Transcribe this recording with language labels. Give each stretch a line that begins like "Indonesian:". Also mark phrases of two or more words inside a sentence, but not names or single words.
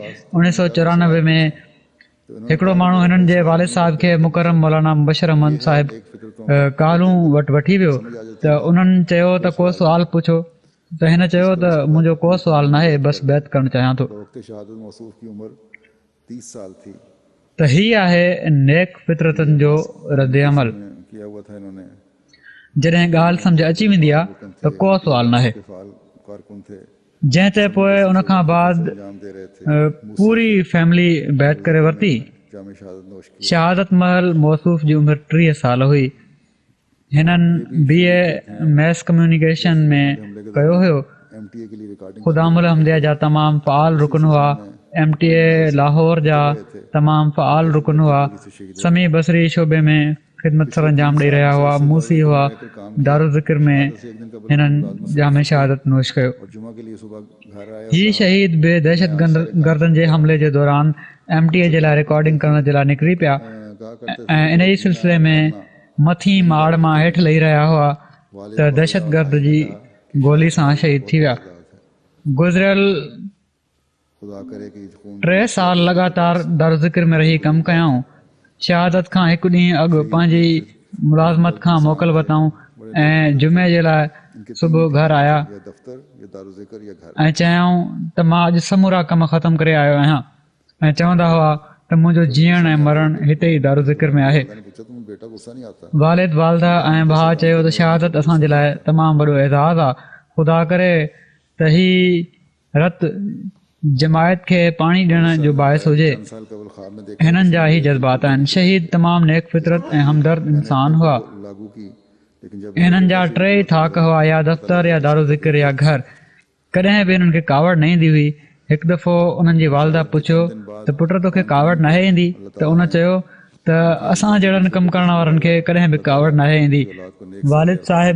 Sindhi: 1994 में हिकिड़ो माण्हू हिननि जे वालिद साहिब खे मुकरम मौलाना मुबशर अहमद साहिब कालूं वटि वठी वियो त उन्हनि चयो त को सुवाल पुछो त हिन चयो त मुंहिंजो को सुवाल न आहे, बसि बैत करणु चाहियां थो। त हीअ आहे नेक फितरतनि जो रद अमल।
Hindi: किया हुआ था इन्होंने।
Sindhi: जॾहिं ॻाल्हि सम्झ अची वेंदी आहे त को सुवाल न आहे।
Hindi: कारकुन थे
Sindhi: जंहिं ते पोइ उन खां बाद
Hindi: अंजाम दे रहे थे।
Sindhi: पूरी फैमिली बैत करे वरिती।
Hindi: जामे शहादत नोश की।
Sindhi: शहादत महल मौसूफ़ जी उमिरि 30 साल हुई। हिननि BA
English: mass communication
Sindhi: में कयो हुयो।
Hindi: MTA के लिए रिकॉर्डिंग
Sindhi: ख़ुदामुल हम्दिया जा तमामु फ़आल रुकन हुआ। MTA लाहौर जा तमामु फ़आल रुकन हुआ। समी बसरी शोबे में ख़िदमत सर अंजाम ॾेई रहिया हुआ। मूसी हुआ। दारू ज़िक्र में हिननि जामे शहादत नोश कयो।
Hindi: और जुमा के लिए सुबह घर आया।
Sindhi: हीअ शहीद बे दहशत गर्दनि जे हमले जे दौरान MTA जे लाइ रिकॉर्डिंग करण जे लाइ निकिरी पिया ऐं इन ई सिलसिले में मथी माड़ मां हेठि लही रहिया हुआ त दहशत गर्द जी गोली सां शहीद थी विया। गुज़िरियल
Hindi: खुदा करे कि खून
Sindhi: 3 साल लगातार दारू ज़िक्र में रही कमु कयाऊं। शहादत खां हिकु ॾींहुं अॻु पंहिंजी मुलाज़मत खां मोकल वरितऊं ऐं जुमे जे लाइ सुबुह घर आया या दफ़्तर या दारू ज़िक्र या घर। ऐं चयऊं त मां अॼु समूरा कम ख़तमु करे आयो आहियां ऐं चवंदा हुआ त मुंहिंजो जीअण ऐं मरण हिते ई दारू ज़िक्र में आहे।
Hindi: पूछा तुम बेटा गुस्सा नहीं आता।
Sindhi: वालिद वालदा ऐं भाउ चयो त शहादत असांजे लाइ तमामु वॾो एज़ाज़ आहे। ख़ुदा करे त ही रत जमायत खे पाणी ॾियण जो बाहिस हुजे।
Hindi: साल कबल ख्वाब में देखा
Sindhi: हिननि जा ही जज़्बात आहिनि। शहीद तमामु नेक फितरत ऐं हमदर्द इंसान हुआ।
Hindi: लागू की लेकिन जब
Sindhi: हिननि जा 3 ई थाक हुआ, या दफ़्तर या दारू ज़िक्र या घर। कॾहिं बि हिननि खे कावड़ न ईंदी हुई। हिकु दफ़ो उन्हनि जी वालदा पुछियो त पुट तोखे कावड़ न आहे ईंदी? त उन चयो त असां जहिड़नि कमु करण वारनि खे कॾहिं बि कावड़ न आहे ईंदी। वालिद साहिब